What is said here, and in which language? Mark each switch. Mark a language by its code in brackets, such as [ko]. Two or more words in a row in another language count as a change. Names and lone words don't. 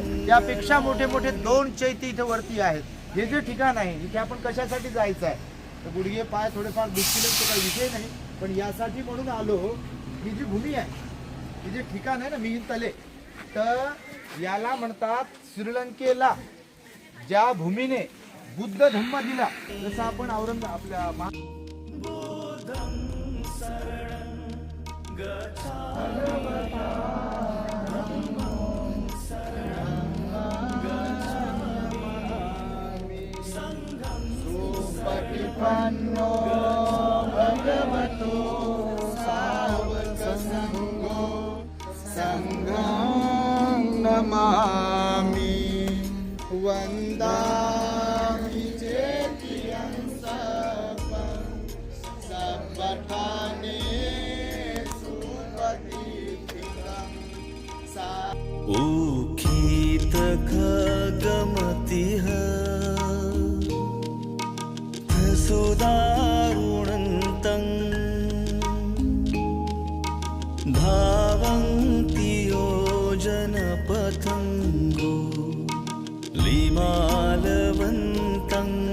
[mr] त्यापेक्षा मोठे मोठे 2 चैत्य इथे वरती आहेत. हे जे ठिकाण आहे इथे आपण कशासाठी जायचं आहे तर गुडघे पाय थोडेफार दुखतील तो काही विषय नाही, पण यासाठी म्हणून आलो ही जी भूमी आहे ही जे ठिकाण आहे ना मिहिंतले तर याला म्हणतात श्रीलंकेला ज्या भूमीने बुद्ध धम्म दिला जसं आपण आपल्या [pi] सुपटिपन्नो भगवतो सावकसंघो संघं नमामि वन्दामि चेतियं सर्वं सपठाने उखित खगमतिः सुदारुणन्तं धावन्ति योजनपथङ्गो लिमालवन्तम्